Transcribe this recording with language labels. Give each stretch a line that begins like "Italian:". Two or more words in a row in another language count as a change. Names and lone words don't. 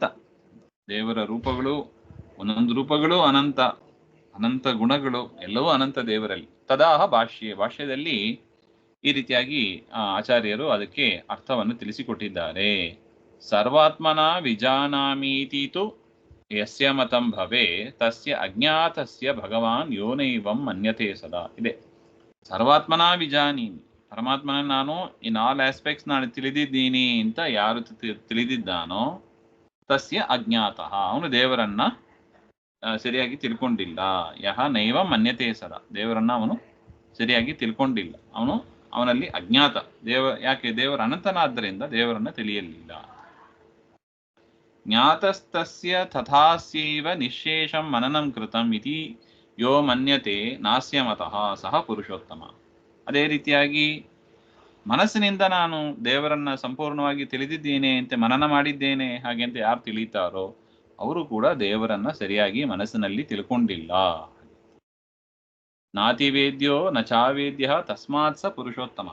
Kannada: ದೇವರ ರೂಪಗಳು, ಒಂದೊಂದು ರೂಪಗಳು ಅನಂತ ಗುಣಗಳು ಎಲ್ಲವೂ ಅನಂತ ದೇವರಲ್ಲಿ. ತದಾಹ ಭಾಷ್ಯದಲ್ಲಿ ಈ ರೀತಿಯಾಗಿ ಆಚಾರ್ಯರು ಅದಕ್ಕೆ ಅರ್ಥವನ್ನು ತಿಳಿಸಿಕೊಟ್ಟಿದ್ದಾರೆ.
Sanskrit: ಸರ್ವಾತ್ಮನ ವಿಜಾನಾಮೀತಿತು ಯಸ್ಯ ಮತಂ ಭವೆ ತಸ್ಯ ಅಜ್ಞಾತಸ್ಯ ಭಗವಾನ್ ಯೋನೈವಂ ಮನ್ಯತೆ ಸದಾ. ಇದೆ ಸರ್ವಾತ್ಮನ ವಿಜಾನೀನಿ.
Kannada: ಪರಮಾತ್ಮನ ನಾನು
English: in all aspects
Kannada: ನಾನು ತಿಳಿದಿದ್ದೀನಿ ಅಂತ ಯಾರು ತಿಳಿದಿದ್ದಾನೋ
Sanskrit: ತಸ್ಯ ಅಜ್ಞಾತಃ,
Kannada: ಅವನು ದೇವರನ್ನ ಸರಿಯಾಗಿ ತಿಳ್ಕೊಂಡಿಲ್ಲ.
Sanskrit: ಯಹ ನೈವ ಮನ್ಯತೆ ಸದಾ.
Kannada: ದೇವರನ್ನ ಅವನು ಸರಿಯಾಗಿ ತಿಳ್ಕೊಂಡಿಲ್ಲ. ಅವನಲ್ಲಿ ಅಜ್ಞಾತ. ಯಾಕೆ? ದೇವರ ಅನಂತನಾದ್ದರಿಂದ ದೇವರನ್ನ ತಿಳಿಯಲಿಲ್ಲ.
Sanskrit: ಜ್ಞಾತಸ್ತಸ್ಯ ತಥಾಸ್ಯೈವ ನಿಶೇಷಂ ಮನನಂ ಕೃತಂ ಇತಿ ಯೋ ಮನ್ಯತೆ ನಾಸ್ಯ ಮತಃ ಸಹ ಪುರುಷೋತ್ತಮ.
Kannada: ಅದೇ ರೀತಿಯಾಗಿ ಮನಸ್ಸಿನಿಂದ ನಾನು ದೇವರನ್ನ ಸಂಪೂರ್ಣವಾಗಿ ತಿಳಿದಿದ್ದೇನೆ ಅಂತ ಮನನ ಮಾಡಿದ್ದೇನೆ ಹಾಗೆ ಅಂತ ಯಾರು ತಿಳಿತಾರೋ ಅವರು ಕೂಡ ದೇವರನ್ನ ಸರಿಯಾಗಿ ಮನಸ್ಸಿನಲ್ಲಿ ತಿಳ್ಕೊಂಡಿಲ್ಲ.
Sanskrit: ನಾತಿವೇದ್ಯೋ ನ ಚಾವೇದ್ಯ ತಸ್ಮಾತ್ ಸ ಪುರುಷೋತ್ತಮ.